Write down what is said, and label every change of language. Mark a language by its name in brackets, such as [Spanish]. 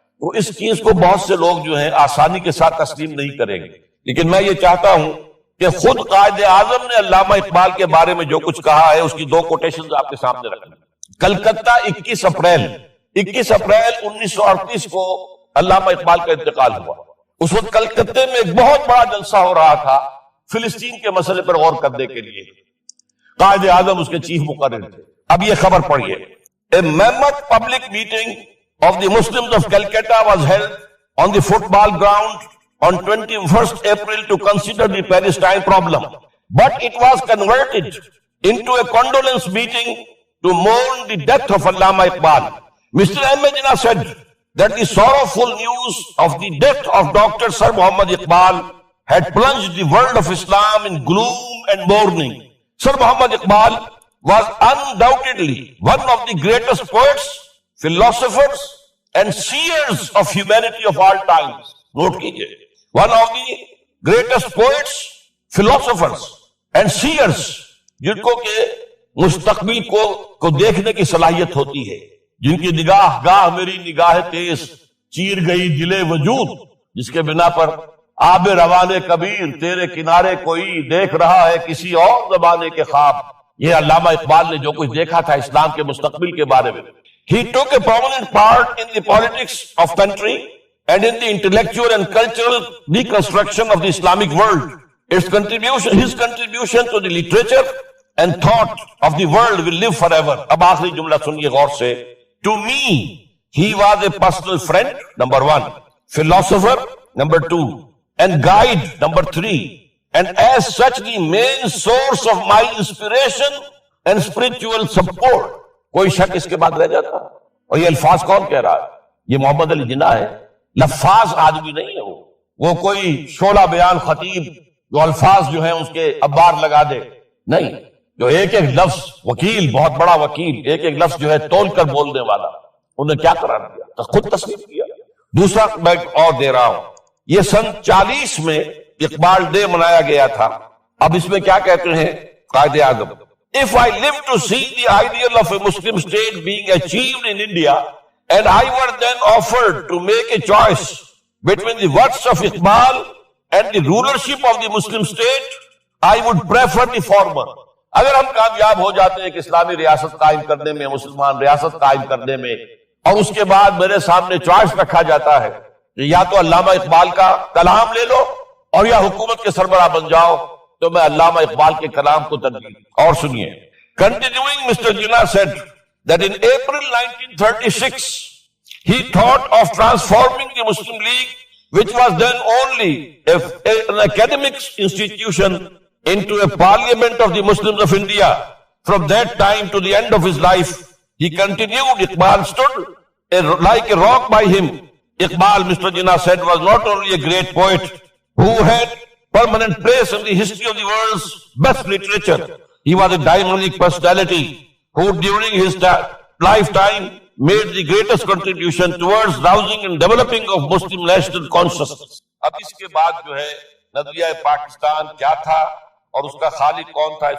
[Urdu] تو اس چیز کو بہت سے لوگ جو ہیں آسانی کے ساتھ تسلیم نہیں کریں گے، لیکن میں یہ چاہتا ہوں کہ خود قائد اعظم نے علامہ اقبال کے بارے میں جو کچھ کہا ہے اس کی دو کوٹیشنز آپ کے سامنے رکھیں. کلکتہ 21 اپریل 1938 کو علامہ اقبال کا انتقال ہوا. اس وقت کلکتے میں ایک بہت بڑا جلسہ ہو رہا تھا فلسطین کے مسئلے پر غور کرنے کے لیے. قائد اعظم اس کے چیف مقرر تھے. اب یہ خبر پڑھیے. [English] A mammoth public meeting of the Muslims of Calcutta was held on the football ground on 21st April to consider the Palestine problem. But it was converted into a condolence meeting to mourn the death of Allama Iqbal. Mr. M. Jinnah said that the sorrowful news of the death of Dr. Sir Muhammad Iqbal had plunged the world of Islam in gloom and mourning. Sir Muhammad Iqbal was undoubtedly one of the greatest poets, philosophers and seers of humanity of all times. [Urdu] Note kijiye. [English] One of the greatest poets, philosophers and seers, [Urdu] جن کو کہ مستقبل کو دیکھنے کی صلاحیت ہوتی ہے، جن کی نگاہ گاہ میری نگاہ تیز چیر گئی دل وجود، جس کے بنا پر آب روان کبیر تیرے کنارے کوئی دیکھ رہا ہے کسی اور زمانے کے خواب. یہ علامہ اقبال نے جو کچھ دیکھا تھا اسلام کے مستقبل کے بارے میں. [English] He took a prominent part in the politics of country and in the intellectual and cultural reconstruction of the Islamic world. His contribution to the literature and thought of the world will live forever. [Urdu] اب آخری جملہ سنیے غور سے. [English] To me, he was a personal friend, number 1, philosopher, number 2, and guide, number 3. And as such the main source of my inspiration and spiritual support. [Urdu] کوئی شک اس کے بعد رہ جاتا؟ اور یہ الفاظ کون کہہ رہا ہے؟ یہ محمد علی جناح ہے. لفاظ آدمی نہیں ہے وہ کوئی شعلہ بیان خطیب جو الفاظ جو ہیں اس کے ابار لگا دے نہیں، جو ایک ایک لفظ وکیل، بہت بڑا وکیل، ایک ایک لفظ جو ہے تول کر بولنے والا، انہیں کیا قرار دیا؟ تو خود تصویر کیا. دوسرا میں اور دے رہا ہوں، یہ سن 40 میں اقبال ڈے منایا گیا تھا. اب اس میں کیا کہتے ہیں Quaid Azam? [English] If I live to see the ideal of a Muslim state being achieved in India and I were then offered to make a choice between the works of Iqbal and the rulership of the Muslim state, I would prefer the former. [Urdu] اگر ہم کامیاب ہو جاتے ہیں کہ اسلامی ریاست قائم کرنے میں، مسلمان ریاست قائم کرنے میں، اور اس کے بعد میرے سامنے چوائس رکھا جاتا ہے کہ یا تو علامہ اقبال کا کلام لے لو اور یا حکومت کے سربراہ بن جاؤ، تو میں علامہ اقبال کے کلام کو ترجیح. اور سنیے. [English] Continuing, Mr. Jinnah said that in April 1936 he thought of transforming the Muslim League, which was then only an academic institution, into a parliament of the Muslims of India. From that time to the end of his life, he continued. Iqbal stood like a rock by him. Iqbal, Mr. Jinnah said, was not only a great poet who had permanent place in the history of the world's best literature. He was a dynamic personality who during his lifetime made the greatest contribution towards rousing and developing of Muslim national consciousness. [Urdu] اب اس کے بعد جو ہے نظریہ پاکستان کیا تھا اور اس کا خالق کون تھا؟